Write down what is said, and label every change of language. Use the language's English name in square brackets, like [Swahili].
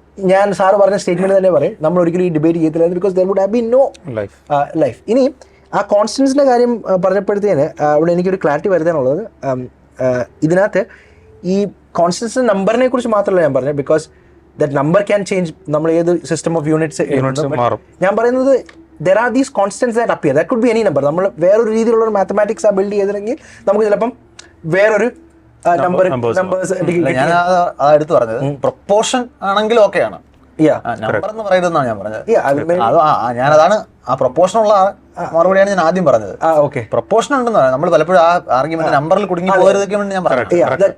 [Malayalam] ഞാൻ സാറ് പറഞ്ഞ സ്റ്റേറ്റ്മെന്റ് തന്നെ പറയും, നമ്മൾ ഒരിക്കലും ഈ ഡിബേറ്റ് ചെയ്യത്തില്ല, [English] Because there would have been no life. [Malayalam] ഇനി ആ കോൺസ്റ്റൻസിന്റെ കാര്യം പറഞ്ഞപ്പോഴത്തേന് അവിടെ എനിക്കൊരു ക്ലാരിറ്റി വരുത്താനുള്ളത്, ഇതിനകത്ത് ഈ കോൺസ്റ്റൻസ് നമ്പറിനെ കുറിച്ച് മാത്രമല്ല ഞാൻ പറഞ്ഞത്, [English] because that number can change [Malayalam] നമ്മൾ ഏത് സിസ്റ്റം ഓഫ് യൂണിറ്റ്സ്. ഞാൻ പറയുന്നത് [English] there are these constants that appear, that could be any number. [Malayalam] നമ്മൾ വേറൊരു രീതിയിലുള്ള ഒരു മാത്തമാറ്റിക്സ് ബിൽഡ് ചെയ്തില്ലെങ്കിൽ നമുക്ക് ചിലപ്പം വേറൊരു നമ്പേഴ്സ് ഞാൻ എടുത്ത് പറഞ്ഞത് പ്രൊപ്പോർഷൻ ആണെങ്കിൽ ഓക്കെയാണ്, നമ്പർ എന്ന് പറയുന്നതാണ് ഞാൻ പറഞ്ഞത്. ഞാനതാണ് ആ പ്രൊപ്പോർഷൻ ഉള്ള മറുപടിയാണ് ഞാൻ ആദ്യം പറഞ്ഞത്. പ്രൊപ്പോർഷൻ ഉണ്ടെന്ന് പറയാം, നമ്മൾ പലപ്പോഴും ആ ആർഗ്യുമെന്റ് നമ്പറിൽ കുടുങ്ങി പോയതൊക്കെ വേണ്ടി ഞാൻ പറഞ്ഞു.